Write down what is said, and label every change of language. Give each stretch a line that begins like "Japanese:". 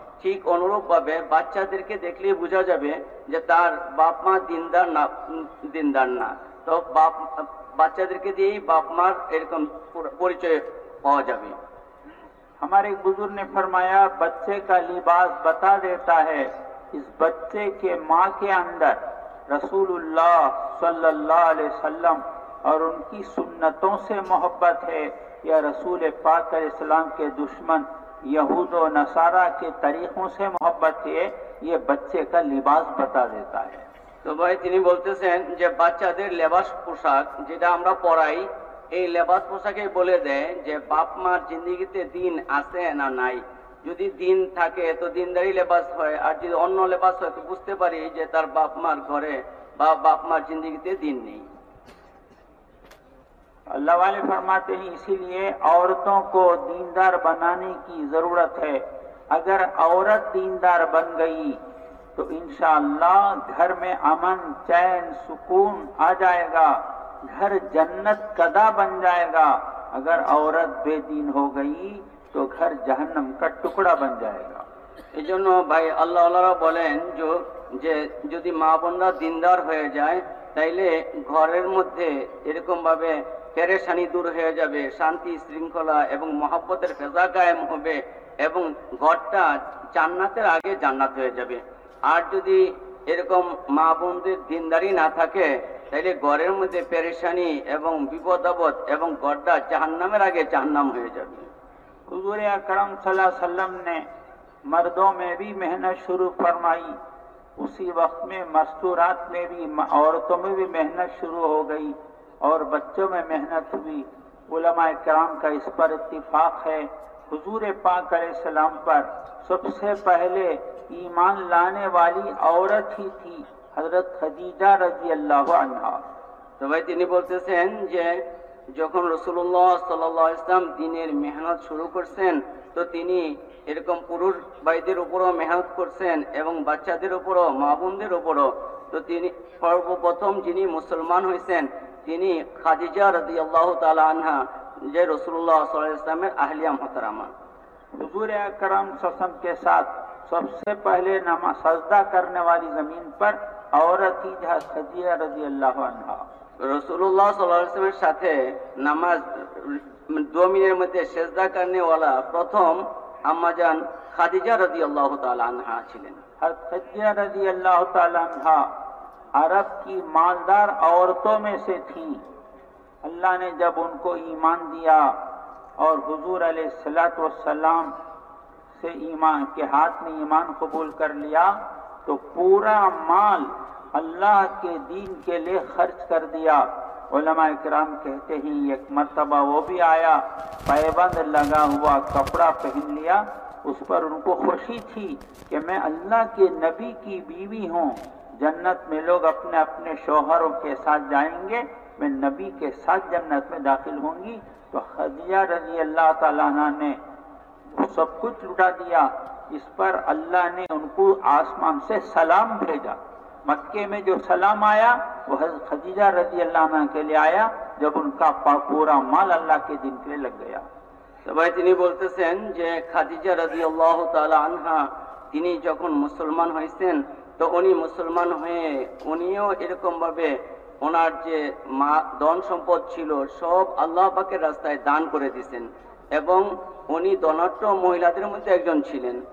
Bangla: ঠিক অনুরূপ ভাবে বাচ্চাদেরকে দেখলে বোঝা যাবে যে তার বাপ মা দিনদার না। তো বাচ্চাদেরকে দিয়েই বাপ মার এরকম পরিচয় পাওয়া যাবে।
Hindi: हमारे एक बुजुर्ग ने फरमाया बच्चे का लिबास बता देता है इस बच्चे के माँ के अंदर रसूलुल्लाह सल्लल्लाहु अलैहि वसल्लम और उनकी सुन्नतों से मोहब्बत है या रसूल पाक अलैहिस्सलाम के दुश्मन यहूद और नसारा के तरीकों से मोहब्बत है, ये बच्चे का लिबास बता देता है।
Bangla: তো ভাই, তিনি বলতেছেন যে বাচ্চাদের লেবাস পোশাক যেটা আমরা পরাই, এই লেবাস পোশাকে বলে দেয় যে বাপ মার জিন্দেগিতে দিন আছে না নাই। যদি দিন থাকে তো দিনদারি লেবাস হয়, আর যদি অন্য লেবাস হয় তো বুঝতে পারি যে তার বাপ মার ঘরে বা বাপ মার জিন্দেগিতে দিন নেই।
Hindi: अल्लाह वाले फरमाते हैं इसीलिए औरतों को दीनदार बनाने की जरूरत है। अगर औरत दीनदार बन गई तो इंशाअल्लाह घर में अमन, चैन, सुकून आ जाएगा, घर जन्नत कदा बन जाएगा। अगर औरत बेदीन हो गई तो घर जहन्नम का टुकड़ा बन जाएगा।
Bangla: এই জন্য ভাই আল্লাহওয়ালারা বলেন যে যদি মা বোনরা দিনদার হয়ে যায়, তাইলে ঘরের মধ্যে এরকম ভাবে পেরেশানি দূর হয়ে যাবে, শান্তি শৃঙ্খলা এবং মহব্বতের ফেজা কায়েম হবে এবং ঘরটা জান্নাতের আগে জান্নাত হয়ে যাবে। আর যদি এরকম মা বোনদের দিনদারি না থাকে, তাইলে ঘরের মধ্যে পেরেশানি এবং বিপদ আপদ এবং ঘরটা জাহান্নামের আগে জাহান্নাম হয়ে যাবে।
Hindi: हुजूर अकरम सल्लल्लाहु अलैहि वसल्लम ने मर्दों में भी मेहनत शुरू फरमाई, उसी वक्त में मस्तूरात में भी औरतों में भी मेहनत शुरू हो गई और बच्चों में मेहनत हुई। उलमाए किराम का इस पर इत्तिफाक है, हुजूर पाक अलैहिस्सलाम पर सबसे पहले ईमान लाने वाली औरत ही थी हजरत खदीजा रजी अल्लाह अन्हा।
Bangla: তো ভাই, তিনি বলতেছেন যে যখন রাসূলুল্লাহ সাল্লাল্লাহু আলাইহি ওয়াসাল্লাম দ্বীনের মেহনত শুরু করছেন, তো তিনি এরকম পুরুষ ভাইদের উপরও মেহনত করছেন এবং বাচ্চাদের উপরও, মা বোনদের উপরও। তো তিনি সর্বপ্রথম যিনি মুসলমান হয়েছেন তিনি খাদিজা রাদিয়াল্লাহু তাআলা আনহা, যে রাসূলুল্লাহ সাল্লাল্লাহু আলাইহি ওয়াসাল্লামের আহলিয়া মুহতারামা।
Hindi: हुजूर अकरम सल्लम के साथ सबसे पहले नमाज सजदा करने वाली जमीन पर औरत ही खदीजा रजी अल्लाह अन्हा।
Bangla: রাসূলুল্লাহ সাল্লাল্লাহু আলাইহি ওয়াসাল্লামের সাথে নামাজ জমিনের মধ্যে সেজদা করনেওয়ালা প্রথম আম্মাজান খাদিজা রাদিয়াল্লাহু তাআলা আনহা ছিলেন।
Hindi: खदीजा रजी अल्लाह ताला अन्हा अरब की मालदार औरतों में से थी। अल्लाह ने जब उनको ईमान दिया और हुजूर अलैहिस्सलातु वस्सलाम से ईमान के हाथ में ईमान कबूल कर लिया, तो पूरा माल अल्लाह के दीन के लिए खर्च कर दिया। उलमाए किराम कहते हैं एक मर्तबा वो भी आया, पैबंद लगा हुआ कपड़ा पहन लिया, उस पर उनको खुशी थी कि मैं अल्लाह के नबी की बीवी हूँ, जन्नत में लोग अपने अपने शौहरों के साथ जाएंगे, मैं नबी के साथ जन्नत में दाखिल होंगी। तो खदीजा रजी अल्लाह ताला अन्हा ने सब कुछ लुटा दिया, इस पर अल्लाह ने उनको आसमान से सलाम भेजा। मक्के में जो सलाम आया वो हज़रत खदीजा रज़ी अल्लाह अन्हा के लिए आया जब उनका पूरा माल अल्लाह के दिन के लिए लग गया।
Bangla: সবাই তিনি বলতেছেন যে খাদিজা রাদিয়াল্লাহু তাআলা আনহা তিনি যখন মুসলমান হয়েছেন তো উনি মুসলমান হয়ে উনিও এরকম ভাবে ওনার যে ধন সম্পদ ছিল সব আল্লাহ পাকের রাস্তায় দান করে দিয়েছেন এবং উনি ধনাঢ্য মহিলাদের মধ্যে একজন ছিলেন।